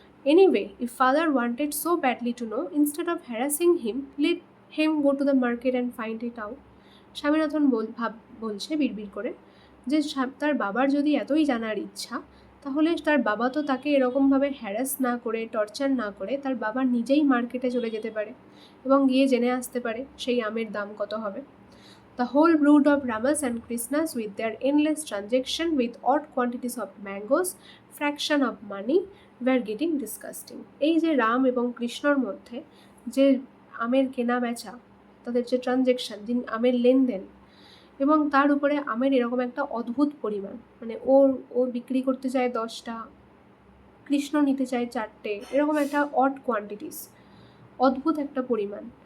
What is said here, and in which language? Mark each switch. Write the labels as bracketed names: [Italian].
[English] Anyway, if father wanted so badly to know, instead of harassing him, let him go to the market and find it out. [Bangla] Swaminathan বলছে বিড়বিড় করে যে তার বাবার যদি এতই জানার ইচ্ছা তাহলে তার বাবা তো তাকে এরকমভাবে হ্যারাস না করে, টর্চার না করে তার বাবা নিজেই মার্কেটে চলে যেতে পারে এবং গিয়ে জেনে আসতে পারে সেই আমের দাম কত হবে। [English] The whole brood of Ramas and Krishnas, with their endless transaction with odd quantities of mangoes, fraction of money, were getting disgusting. [Bangla] এই যে রাম এবং কৃষ্ণর মধ্যে যে আমের কেনা বেচা, তাদের যে ট্রানজ্যাকশন, আমের লেনদেন, এবং তার উপরে আমের এরকম একটা অদ্ভুত পরিমাণ, মানে ও বিক্রি করতে চায় 10টা, কৃষ্ণ নিতে চায় 4টে, এরকম একটা [English] odd quantities, [Bangla] অদ্ভুত একটা পরিমাণ।